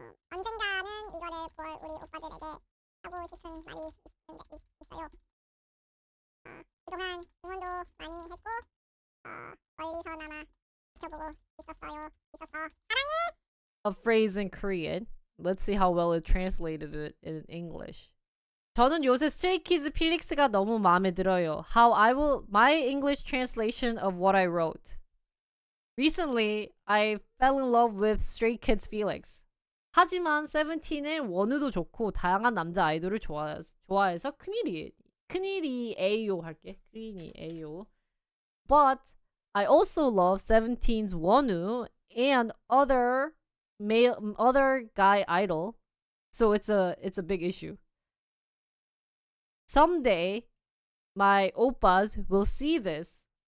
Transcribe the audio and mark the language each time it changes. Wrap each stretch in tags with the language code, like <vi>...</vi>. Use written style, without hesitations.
<ko>언젠가는 이거를 볼 우리 오빠들에게 하고 싶은 말이 있어요. 그동안 응원도 많이 했고 멀리서나마 지켜보고 있었어. 사랑해!</ko> <en>A phrase in Korean. Let's see how well it translated it in English.</en> <ko>저는 요새 스트레이키즈 필릭스가 너무 마음에 들어요.</ko> <en>My English translation of what I wrote. Recently, I fell in love with Stray Kids Felix.</en> <ko>하지만 세븐틴의 원우도 좋고 다양한 남자 아이돌을 좋아해서 큰일이에요 할게. 큰일이에요.</ko> <en>But I also love Seventeen's 원우 and other guy idol. So it's a big issue. Someday, my oppas will see this.</en>